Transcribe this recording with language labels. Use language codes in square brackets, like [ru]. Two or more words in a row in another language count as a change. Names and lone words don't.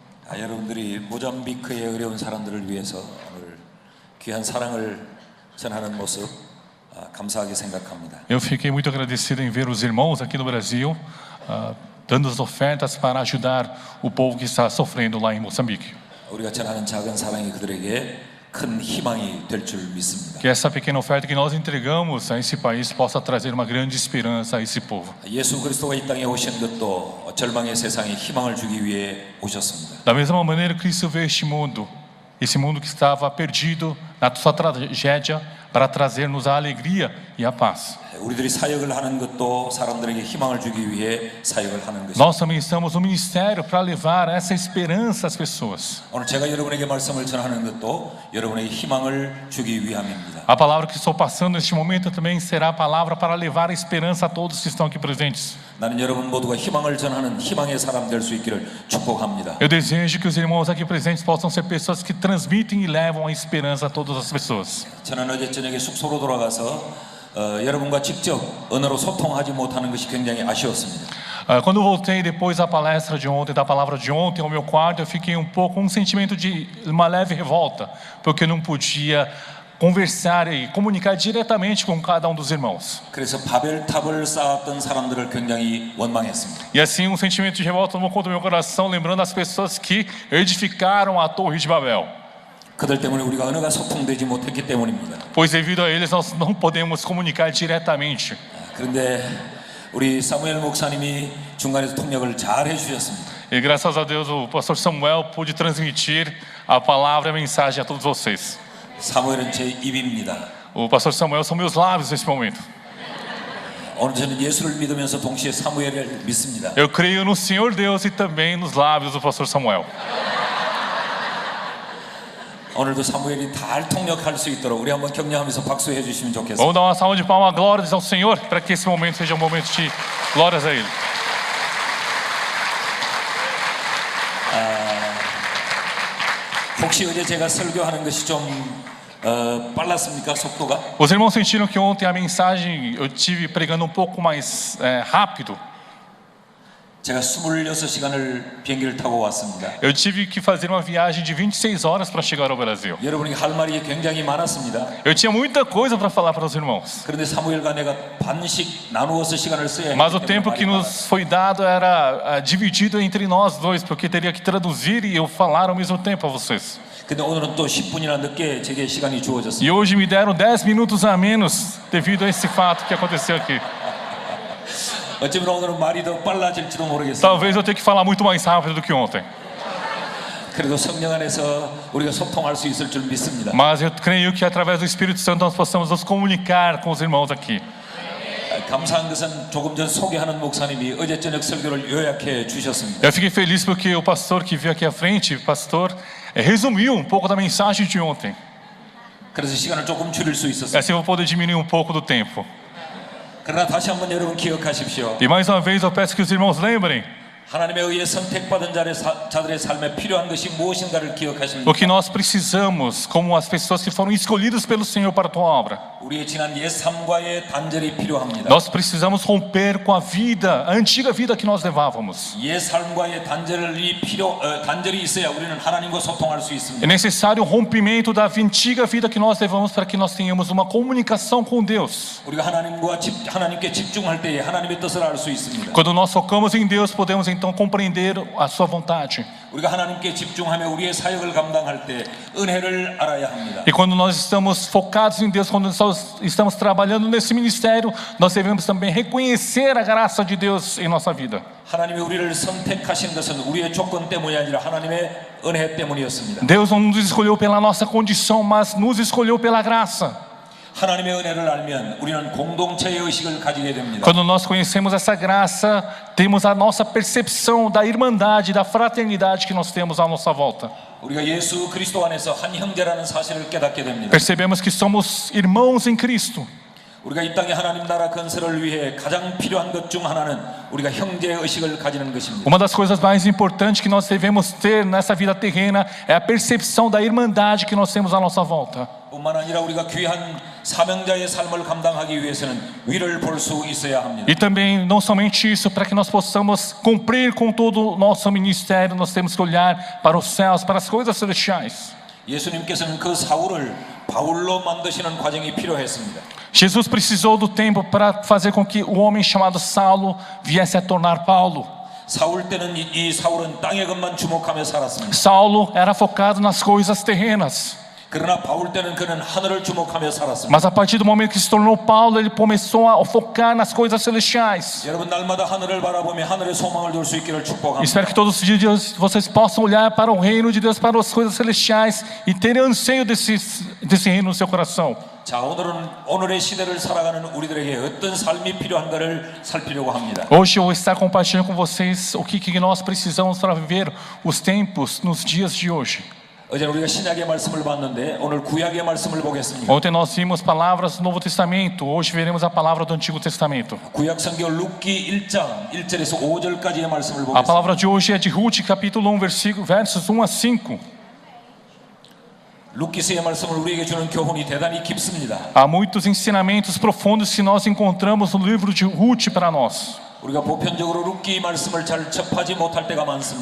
[ko] 여러분들이 모잠비크의 어려운 사람들을 위해서 오늘 귀한 사랑을 전하는 모습 감사하게 생각합니다. [pt] Eu fiquei muito agradecido em ver os irmãos aqui no Brasil dando as ofertas para ajudar o povo que está sofrendo lá em Moçambique. [ko] 우리가 전하는 작은 사랑이 그들에게 큰 희망이 될 줄 믿습니다. [pt] Que essa pequena oferta que nós entregamos a esse país possa trazer uma grande esperança a esse povo. [ko] 예수 그리스도가 이 땅에 오신 것도 절망의 세상에 희망을 주기 위해 오셨습니다. [pt] Da mesma maneira, Cristo veio este mundo que estava perdido na sua tragédia, para trazer-nos a alegria e a paz. [ko] 우리들이 사역을 하는 것도 사람들에게 희망을 주기 위해 사역을 하는 것입니다. [pt] Nós também estamos no ministério para levar essa esperança às pessoas. [ko] 오늘 제가 여러분에게 말씀을 전하는 것도 여러분에게 희망을 주기 위함입니다. [pt] A palavra que estou passando neste momento também será a palavra para levar a esperança a todos que estão aqui presentes. [ko] 나는 여러분 모두가 희망을 전하는 희망의 사람 될 수 있기를 축복합니다. [pt] Eu desejo que os irmãos aqui presentes possam ser pessoas que transmitem e levam a esperança a todas as pessoas. [ko] 저는 어제 저녁에 숙소로 돌아가서 여러분과 직접 언어로 소통하지 못하는 것이 굉장히 아쉬웠습니다. [pt] Quando eu voltei depois da palestra de ontem, da palavra de ontem ao meu quarto, eu fiquei com um sentimento de uma leve revolta, porque eu não podia conversar e comunicar diretamente com cada um dos irmãos. [ko] 그래서 바벨탑을 쌓았던 사람들을 굉장히 원망했습니다. [pt] E assim um sentimento de revolta tomou conta do meu coração, lembrando as pessoas que edificaram a Torre de Babel. [ko] 그들 때문에 우리가 언어가 소통되지 못했기 때문입니다. [pt] Pois devido a eles nós não podemos comunicar diretamente. [ko] 그런데 우리 사무엘 목사님이 중간에서 통역을 잘 해주셨습니다. [pt] E graças a Deus o pastor Samuel pôde transmitir a palavra e a mensagem a todos vocês. [ko] 사무엘은 제 입입니다. [pt] O pastor Samuel são meus lábios nesse momento. [ko] 오늘 저는 예수를 믿으면서 동시에 사무엘을 믿습니다. [pt] Eu creio no Senhor Deus e também nos lábios do pastor Samuel. [ko] 오늘도 사무엘이 잘 통역할 수 있도록 우리 한번 격려하면서 박수해 주시면 좋겠습니다. [pt] Vamos dar uma salva de palmas, glórias ao Senhor, para que esse momento seja um momento de glórias a Ele. [ko] 혹시 어제 제가 설교하는 것이 좀 빨랐습니까? 속도가? [pt] Os irmãos sentiram que ontem a mensagem eu tive pregando um pouco mais rápido? [ko] 제가 26시간을 비행기를 타고 왔습니다. [pt] Eu tive que fazer uma viagem de 26 horas para chegar ao Brasil. [ko] 여러분이 할 말이 굉장히 많았습니다. [pt] Eu tinha muita coisa para falar para os irmãos. [ko] 그런데 사무엘과 내가 반씩 나누어서 시간을 써야 [pt] Mas o tempo que nos foi dado era dividido entre nós dois, porque teria que traduzir e eu falar ao mesmo tempo a vocês. [ko] 근데 오늘은 또 10분이나 늦게 제게 시간이 주어졌습니다. [pt] E hoje me deram 10 minutos a menos devido a esse fato que aconteceu aqui. [ko] 어쩌면 오늘은 말이 더 빨라질지도 모르겠습니다. [pt] Talvez eu tenha que falar muito mais rápido do que ontem. [ko] 그래도 성령 안에서 우리가 소통할 수 있을 줄 믿습니다. [pt] Mas eu creio que através do Espírito Santo nós possamos nos comunicar com os irmãos aqui. [ko] 감사한 것은 조금 전 소개하는 목사님이 어제 저녁 설교를 요약해 주셨습니다. [pt] Eu fiquei feliz porque o pastor que veio aqui à frente, pastor, resumiu um pouco da mensagem de ontem. [ko] 그래서 시간을 조금 줄일 수 있었습니다. [pt] Assim eu vou poder diminuir um pouco do tempo. [ko] 그러나 다시 한번 여러분 기억하십시오. [pt] E mais uma vez eu peço que os irmãos lembrem [ko] 하나님의 의해 선택받은 자들의 삶에 필요한 것이 무엇인가를 기억하십니다. [pt] o que nós precisamos, como as pessoas que foram escolhidas pelo Senhor para a tua obra. [ko] 우리의 지난 옛 삶과의 단절이 필요합니다. [pt] Nós precisamos romper com a vida, a antiga vida que nós levávamos. [ko] 옛 삶과의 단절이 있어야 우리는 하나님과 소통할 수 [pt] É [ko] 있습니다. [pt] necessário um rompimento da antiga vida que nós levamos para que nós tenhamos uma comunicação com Deus. [ko] 우리가 하나님께 집중할 때에 하나님의 뜻을 알 수 있습니다. [pt] Quando nós focamos em Deus, podemos então compreender a sua vontade. [ko] 우리가 하나님께 집중하며 우리의 사역을 감당할 때 은혜를 알아야 합니다. [pt] E quando nós estamos focados em Deus, quando nós estamos trabalhando nesse ministério, nós devemos também reconhecer a graça de Deus em nossa vida. [ko] 하나님이 우리를 선택하신 것은 우리의 조건 때문이 아니라 하나님의 은혜 때문이었습니다. [pt] Deus não nos escolheu pela nossa condição, mas nos escolheu pela graça. [ko] 하나님의 은혜를 알면 우리는 공동체의 의식을 가지게 됩니다. [pt] Quando nós conhecemos essa graça, temos a nossa percepção da irmandade, da fraternidade que nós temos à nossa volta. [ko] 우리가 예수 그리스도 안에서 한 형제라는 사실을 깨닫게 됩니다. [pt] Percebemos que somos irmãos em Cristo. [ko] 우리가 이 땅에 하나님 나라 건설을 위해 가장 필요한 것 중 하나는 우리가 형제의 의식을 가지는 것입니다. [pt] Uma das coisas mais importantes que nós devemos ter nessa vida terrena é a percepção da irmandade que nós temos à nossa volta. [ko] 뿐만 아니라 우리가 귀한 사명자의 삶을 감당하기 위해서는 위를 볼 수 있어야 합니다. [pt] E também, não somente isso, para que nós possamos cumprir com todo o nosso ministério, nós temos que olhar para os céus, para as coisas celestiais. [ko] 예수님께서는 그 사울을 바울로 만드시는 과정이 필요했습니다. [pt] Jesus precisou do tempo para fazer com que o homem chamado Saulo viesse a tornar Paulo. [ko] 사울 때는 이 사울은 땅의 것만 주목하며 살았습니다. [pt] Saulo era focado nas coisas terrenas. [ko] 그러나 바울 때는 그는 하늘을 주목하며 살았습니다. [pt] Mas a partir do momento que se tornou Paulo, ele começou a focar nas coisas celestiais. [ko] 여러분 날마다 하늘을 바라보며 하늘의 소망을 둘 수 있기를 축복합니다. [pt] Espero que todos os dias vocês possam olhar para o reino de Deus, para as coisas celestiais e terem anseio desse reino no seu coração. [ko] 자, 오늘의 시대를 살아가는 우리들에게 어떤 삶이 필요한가를 살피려고 합니다. [pt] Hoje eu vou estar compartilhando com vocês o que nós precisamos para viver os tempos nos dias de hoje. [ko] 어제 우리가 신약의 말씀을 봤는데 오늘 구약의 말씀을 보겠습니다. [pt] Ontem nós vimos palavras do Novo Testamento, hoje veremos a palavra do Antigo Testamento. [ko] 구약 성경 룻기 1장 1절에서 5절까지의 말씀을 [pt] A [ko] 보겠습니다. [pt] palavra de hoje é de Ruth, capítulo 1, versos 1 a 5. [ko] 룻기서의 말씀을 우리에게 주는 교훈이 대단히 깊습니다. [pt] Há muitos ensinamentos profundos que nós encontramos no livro de Ruth para nós. [ko] 우리가 보편적으로 룻기 말씀을 잘 접하지 못할 때가 많습니다.